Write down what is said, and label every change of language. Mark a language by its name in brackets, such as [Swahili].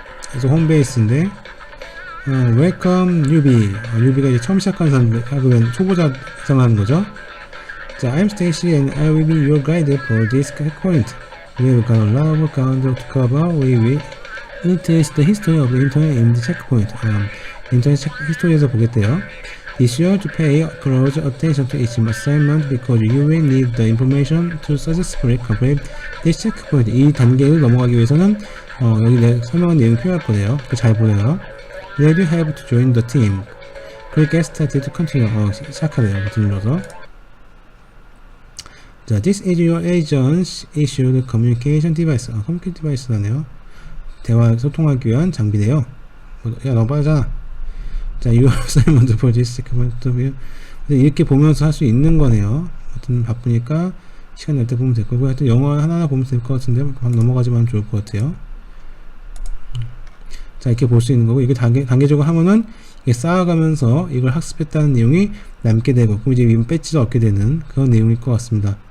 [Korean] 그래서 홈베이스인데 [English] Welcome newbie. [Korean] newbie가 이제 처음 시작하는 사람, 초보자 해당하는 거죠. [English] 자, I'm Stacy and I will be your guide for this checkpoint. We've got a lot of ground to cover. We will trace the history of the internet in the checkpoint. [Korean] 인터넷 히스토리에서 보겠대요. [English] Be sure to pay close attention to each assignment because you will need the information to successfully complete this checkpoint. [Korean] 이 단계를 넘어가기 위해서는 여기 설명한 내용이 필요할 거예요. 잘 보내요. [English] Then you have to join the team. Click Get Started to continue. [Korean] 시작하래요. 버튼 눌러서. [English] 자, this is your agent's issued communication device. [Korean] 커뮤니케이션 디바이스라네요. 대화 소통하기 위한 장비래요. 야, 너 빠르잖아. [English] 자, your assignment for this checkpoint. [Korean] 이렇게 보면서 할 수 있는 거네요. 하여튼 바쁘니까 시간 날 때 보면 될 거고, 하여튼 영어 하나하나 보면 될 것 같은데 넘어가지만 좋을 것 같아요. 자, 이렇게 볼 수 있는 거고, 이게 단계적으로 하면은 이게 쌓아가면서 이걸 학습했다는 내용이 남게 되고, 그럼 이제 배지를 얻게 되는 그런 내용일 것 같습니다.